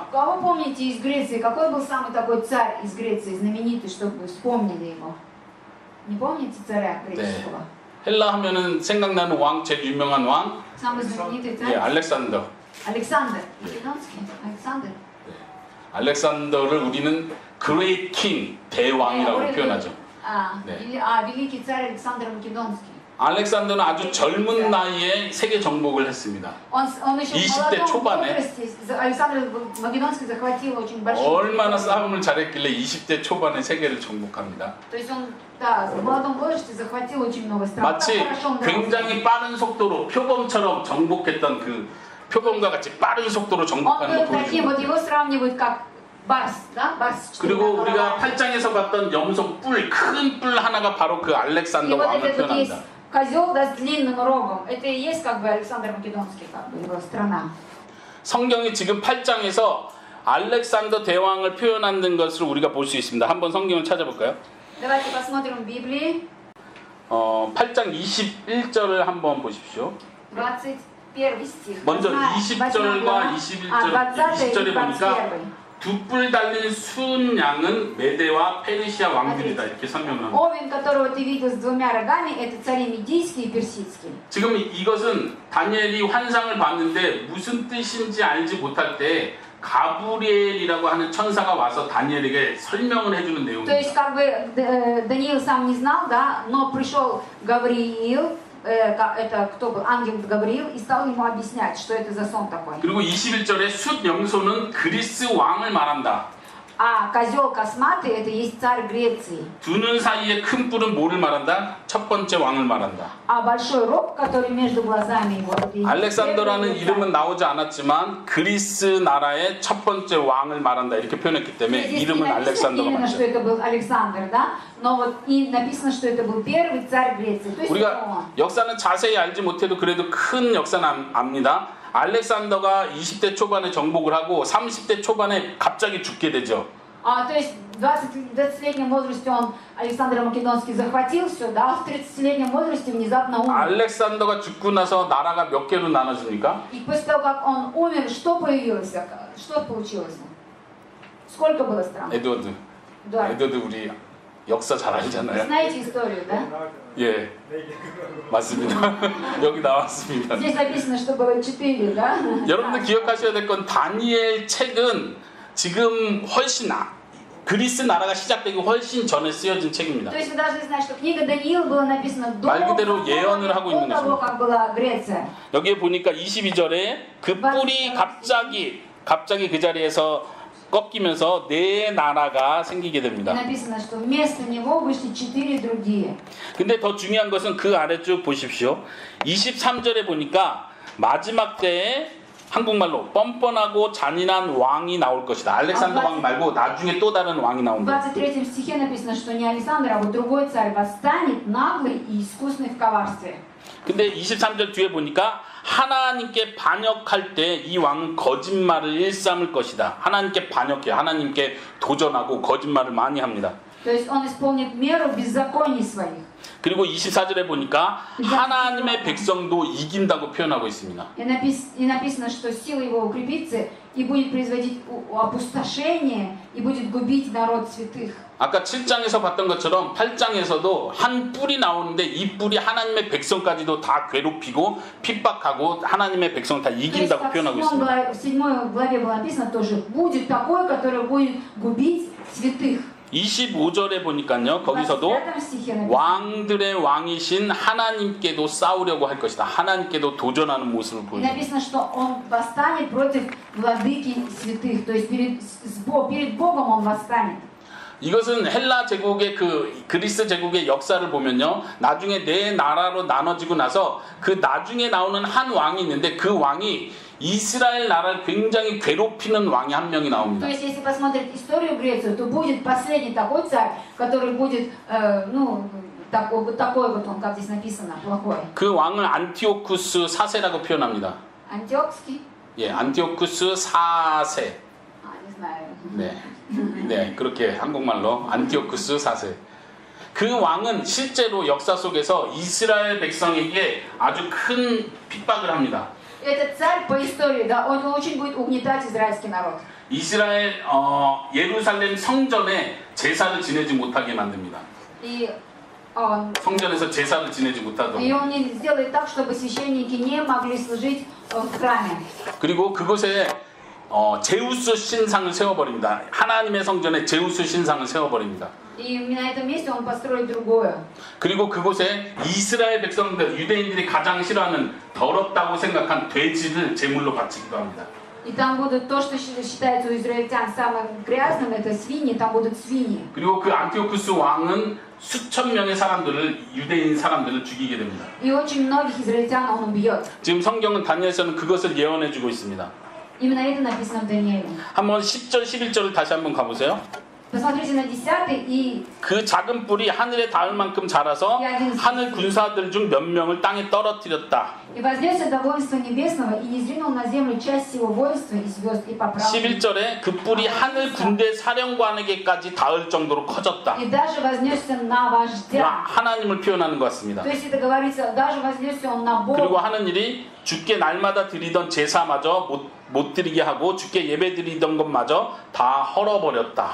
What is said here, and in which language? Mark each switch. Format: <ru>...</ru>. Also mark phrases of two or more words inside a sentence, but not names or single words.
<ru>Кого помните из Греции? Какой был самый такой царь из Греции, знаменитый, чтобы вы вспомнили его? Не помните царя греческого?</ru> <ko>헬라 하면은 생각나는 왕, 제일 유명한 왕,</ko> <ru>Самый знаменитый</ru> <ko>예,</ko> <ru>царь?</ru> <ko>알렉산더.</ko> <ru>Александр. Македонский? Александр?</ru> <ko>알렉산더를 우리는</ko> <en>Great King,</en> <ko>대왕이라고 표현하죠.</ko> <ru>Великий царь Александр Македонский.</ru> <ko>알렉산더는 아주 젊은 나이에 세계 정복을 했습니다.</ko> <ru>Он еще в</ru> <ko>20 대</ko> <ru>молодом</ru> <ko>초반에.</ko> <ru>возрасте Александр Македонский захватил очень большие</ru> <ko>얼마나</ko> <ru>территории.</ru> <ko>싸움을 잘했길래 20대 초반에 세계를 정복합니다.</ko> <ru>То есть он, да, в молодом возрасте захватил очень много стран.</ru> <ko>마치</ko> <ru>Так хорошо он дрался.</ru> <ko>굉장히 빠른 속도로 표범처럼 정복했던 그 표범과 같이 빠른 속도로</ko> <ru>Он</ru> <ko>정복하는</ko> <ru>был</ru> <ko>걸</ko> <ru>таким, 보여줍니다. вот его сравнивают как барс, да? барс с</ru> <ko>그리고</ko> <ru>четырьмя</ru> <ko>우리가</ko> <ru>головами.</ru> <ko>8장에서 봤던 염소 뿔, 큰 뿔 하나가 바로 그</ko> <ru>И</ru> <ko>알렉산더</ko> <ru>вот</ru> <ko>왕을</ko> <ru>этот вот есть</ru> <ko>표현합니다.</ko> <ru>козел, да, с длинным рогом. Это и есть как бы Александр Македонский, как бы его страна.</ru> <ko>성경이 지금 8장에서 알렉산더 대왕을 표현하는 것을 우리가 볼 수 있습니다. 한번 성경을 찾아볼까요?</ko> <ru>Давайте посмотрим в Библии.</ru> <ko>8장 21절을 한번 보십시오.</ko> <ru>21 стих.</ru> <ko>먼저</ko> <ru>Восьмая</ru> <ko>20절과</ko> <ru>глава.</ru> <ko>21절, 20 20절에</ko> <ru>и</ru> <ko>보니까 21. 두 뿔 달린 순 양은 메대와 페르시아 왕들이다 이렇게 설명을 합니다.</ko> <ru>Овен, которого ты видел с двумя рогами, это цари медийские и персидские.</ru> <ko>지금 이것은 다니엘이 환상을 봤는데 무슨 뜻인지 알지 못할 때 가브리엘이라고 하는 천사가 와서 다니엘에게 설명을 해주는</ko> <ru>То</ru> <ko>내용입니다.</ko> <ru>есть, как бы Даниил сам не знал, да, но пришел Гавриил, это кто был, ангел Гавриил, и стал ему объяснять, что это за сон такой.</ru> <ko>그리고 21절에 숫 염소는 그리스 왕을 말한다.</ko> <ru>А козел косматый, это есть царь Греции.</ru> <ko>두 눈 사이에 큰 뿔은 뭐를 말한다? 첫 번째 왕을 말한다.</ko> <ru>А большой рог, который между глазами его, это и есть</ru> <ko>알렉산더라는</ko> <ru>первый</ru> <ko>이름은</ko> <ru>царь.</ru> <ko>나오지 않았지만 그리스 나라의 첫 번째 왕을 말한다 이렇게 표현했기 때문에</ko> <ru>Здесь не</ru> <ko>이름은</ko> <ru>написано</ru> <ko>알렉산더가</ko> <ru>именно, что</ru> <ko>맞죠.</ko> <ru>это был Александр, да? Но вот и написано, что это был первый царь Греции. То есть это</ru> <ko>우리가</ko> <ru>он.</ru> <ko>역사는 자세히 알지 못해도 그래도 큰 역사는 압니다. 알렉산더가 20대 초반에 정복을 하고 30대 초반에 갑자기 죽게 되죠.</ko> <ru>То есть в 20-летнем возрасте он Александр Македонский захватил все, да, а в 30-летнем возрасте внезапно умер.</ru> <ko>알렉산더가 죽고 나서 나라가 몇 개로 나눠집니까?</ko> <ru>И после того, как он умер, что появилось? Что получилось? Сколько было стран?</ru> <ko>에드워드.</ko> <ru>Да.</ru> <ko>에드워드 우리 역사 잘</ko> <ru>Вы</ru> <ko>알잖아요.</ko> <ru>знаете историю, да?</ru> <ko>예, 맞습니다. 여기 나왔습니다.</ko> <ru>Здесь написано, что было 4, да?</ru> <ko>여러분들 기억하셔야 될 건 다니엘 책은 지금 훨씬 그리스 나라가 시작되기 훨씬 전에 쓰여진 책입니다.</ko> <ru>То есть вы должны знать, что книга Даниила была написана до</ru> <ko>말 그대로 예언을 하고 있는</ko> <ru>того,</ru> <ko>것입니다.</ko> <ru>как была Греция.</ru> <ko>여기에 보니까 22절에 그 뿔이 갑자기 그 자리에서 꺾이면서 네 나라가 생기게</ko> <ru>И</ru> <ko>됩니다.</ko> <ru>написано, что вместо него вышли 4 другие.</ru> <ko>근데 더 중요한 것은 그 아래 쭉 보십시오. 23절에 보니까 마지막 때에 한국말로 뻔뻔하고 잔인한 왕이 나올 것이다. 알렉산더 왕 말고 나중에 또 다른 왕이</ko> <ru>В</ru> <ko>나온다.</ko> <ru>23 стихе написано, что не Александр, а вот другой царь восстанет, наглый и искусный в коварстве.</ru> <ko>근데 23절 뒤에 보니까 하나님께 반역할 때 이 왕은 거짓말을 일삼을 것이다. 하나님께 반역해, 하나님께 도전하고 거짓말을 많이 합니다.</ko> <ru>То есть он исполнит меру беззаконий своих.</ru> <ko>그리고 24절에 보니까 하나님의 백성도 이긴다고 표현하고 있습니다.</ko> <ru>И написано, что сила его укрепится и будет производить опустошение и будет губить народ святых.</ru> <ko>아까 7장에서 봤던 것처럼 8장에서도 한 뿔이 나오는데 이 뿔이 하나님의 백성까지도 다 괴롭히고 핍박하고 하나님의 백성 다</ko> <ru>То есть,</ru> <ko>이긴다고</ko> <ru>как</ru> <ko>표현하고</ko> <ru>в</ru> <ko>있습니다.</ko> <ru>7 главе было написано тоже, будет такой, который будет губить святых.</ru> <ko>25절에 보니까요.</ko> <ru>В</ru> <ko>거기서도</ko> <ru>25 стихе написано.</ru> <ko>왕들의 왕이신 하나님께도 싸우려고 할 것이다. 하나님께도 도전하는 모습을</ko> <ru>И</ru> <ko>보여줍니다.</ko> <ru>написано, что он восстанет против владыки святых. То есть перед Богом он восстанет.</ru> <ko>이것은 헬라 제국의 그리스 제국의 역사를 보면요. 나중에 네 나라로 나눠지고 나서 그 나중에 나오는 한 왕이 있는데 그 왕이 이스라엘 나라를 굉장히 괴롭히는 왕이 한 명이 나옵니다.</ko> <ru>То есть, если посмотреть историю Грецию, то будет последний такой царь, который будет, такой вот он, как здесь написано, плохой.</ru> <ko>그 왕을 안티오쿠스 4세라고 표현합니다.</ko> <ru>Антиохский?</ru> <ko>예, 안티오쿠스 4세.</ko> <ru>Не знаю.</ru> <ko>네. 네, 그렇게 한국말로 안티오쿠스 4세. 그 왕은 실제로 역사 속에서 이스라엘 백성에게 아주 큰 핍박을 합니다.</ko> <ru>Этот царь по истории, да, он очень будет угнетать израильский народ.</ru> <ko>이스라엘 예루살렘 성전에 제사를 지내지 못하게 만듭니다.</ko> <ru>И он</ru> <ko>성전에서 제사를 지내지 못하도록.</ko> <ru>не сделает так, чтобы священники не могли служить в храме.</ru> <ko>그리고 그곳에 제우스 신상을 세워버립니다. 하나님의 성전에 제우스 신상을 세워버립니다.</ko> <ru>И на этом месте он построит другое.</ru> <ko>그리고 그곳에 이스라엘 백성들, 유대인들이 가장 싫어하는 더럽다고 생각한 돼지를 제물로 바치기도 합니다.</ko> <ru>И там будут то, что считается у израильтян самым грязным, это свиньи, там будут свиньи.</ru> <ko>그리고 그 안티오쿠스 왕은 수천 명의 사람들을, 유대인 사람들을 죽이게 됩니다.</ko> <ru>И очень многих израильтян он убьет.</ru> <ko>지금 성경은 다니엘서는 그것을 예언해 주고 있습니다.</ko> <ru>Именно это написано в Данииле.</ru> <ko>한번 10절, 11절을 다시 한번 가보세요.</ko> <ru>Посмотрите на 10 и</ru> <ko>그 작은 뿔이 하늘에 닿을 만큼 자라서 하늘 군사들 중 몇 명을 땅에 떨어뜨렸다.</ko> <ru>И вознесся до воинства небесного, и низвинул на землю часть его воинства и звезд, и поправил.</ru> <ko>11절에 그 뿔이 하늘 군대 사령관에게까지 닿을 정도로 커졌다.</ko> <ru>И даже вознесся на вождя.</ru> <ko>하나님을 표현하는 것 같습니다.</ko> <ru>То есть это говорится, даже вознесся он на</ru> <ko>그리고</ko> <ru>Бога.</ru> <ko>하는 일이 주께 날마다 드리던 제사마저 못 드리게 하고 주께 예배 드리던 것마저 다 헐어버렸다.</ko>